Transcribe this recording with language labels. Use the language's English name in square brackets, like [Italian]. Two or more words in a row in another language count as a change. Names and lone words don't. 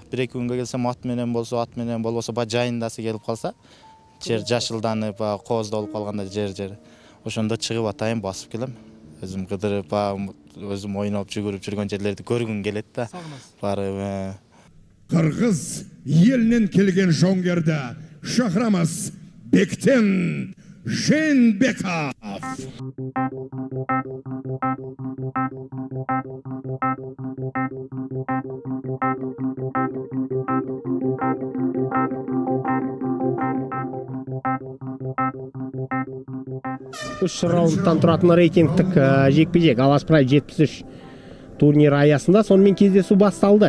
[Kyrgyz] 1-2 күнгө келсем ат менен болсо, болбосо жайындасы келип калса, жер жашылданып, кооздо болуп калганда жер. Ошондо чыгып атайын басып келем. Өзүм кыдырып, өзүм ойноп жүгүрүп жүргөн жерлерди көргүм келет да. Барып. [Kazakh] Кыргыз елінен келген жауынгерді шақырамыз. Бектен Жээнбеков. Үш раундтан тұратын рейтингтік жекпе-жек Алаш Прайд 73 турнир аясында сонымен кездесу басталды.